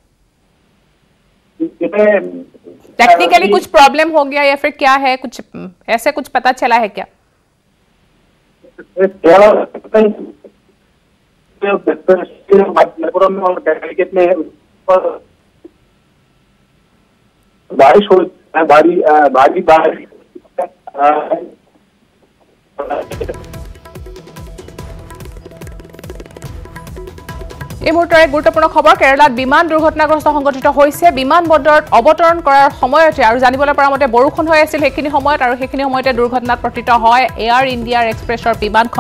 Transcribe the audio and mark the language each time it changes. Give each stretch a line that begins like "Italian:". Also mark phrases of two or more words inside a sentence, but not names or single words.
Hindi: टेक्निकली कुछ प्रॉब्लम हो गया या फिर क्या है, कुछ ऐसे कुछ पता चला है क्या? बारिश हो भारी बारिश
Assamese: এই মুহূৰ্তৰ এক গুৰুত্বপূৰ্ণ খবৰ। কেৰালাত বিমান দুৰ্ঘটনাগ্ৰস্ত সংঘটিত হৈছে। বিমান বন্দৰত অৱতৰণ কৰাৰ সময়তে আৰু জানিবলৈ পৰা মতে বৰষুণ হৈ আছিল সেইখিনি সময়ত, আৰু সেইখিনি সময়তে দুৰ্ঘটনাত পতিত হয় এয়াৰ ইণ্ডিয়াৰ এক্সপ্ৰেছৰ বিমানখন।